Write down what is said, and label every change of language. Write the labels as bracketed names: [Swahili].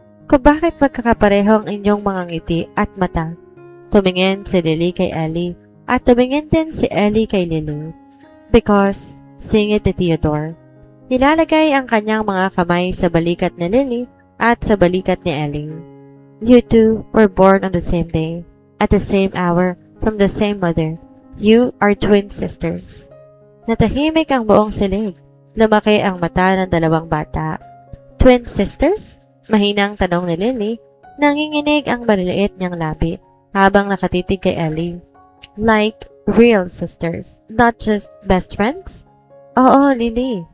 [Filipino] Kung bakit magkakapareho ang inyong mga ngiti at mata? Tumingin si Lily kay Ellie at tumingin din si Ellie kay Lily. Because, singit ni Theodore. Nilalagay ang kanyang mga kamay sa balikat ni Lily at sa balikat ni Ellie. [English] You two were born on the same day, at the same hour, from the same mother. You are twin sisters. [Filipino] Natahimik ang buong silig. Lumaki ang mata ng dalawang bata. [English] Twin sisters? [Filipino] Mahinang tanong ni Lily. Nanginginig ang maliliit niyang labi habang nakatitig kay Ellie. [English] Like real sisters, not just best friends? Oo, Lily.